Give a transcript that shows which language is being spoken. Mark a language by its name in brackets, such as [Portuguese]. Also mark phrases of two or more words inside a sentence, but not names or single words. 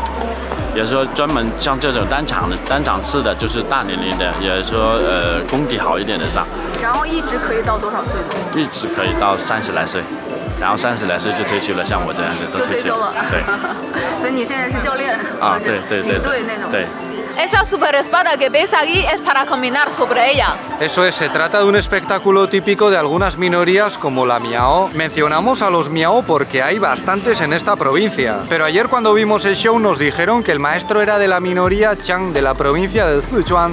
[Chinese] 也说专门像这种单场次的，就是大年龄的，也说功底好一点的上。然后一直可以到多少岁呢？一直可以到30来岁。然后30来岁就退休了，像我这样的都退休了。对，所以你现在是教练啊？对，领队那种。对。 [Spanish] Esa super espada que ves aquí es para caminar sobre ella. Eso es, se trata de un espectáculo típico de algunas minorías como la Miao. Mencionamos a los Miao porque hay bastantes en esta provincia. Pero ayer cuando vimos el show nos dijeron que el maestro era de la minoría Chang de la provincia de Sichuan.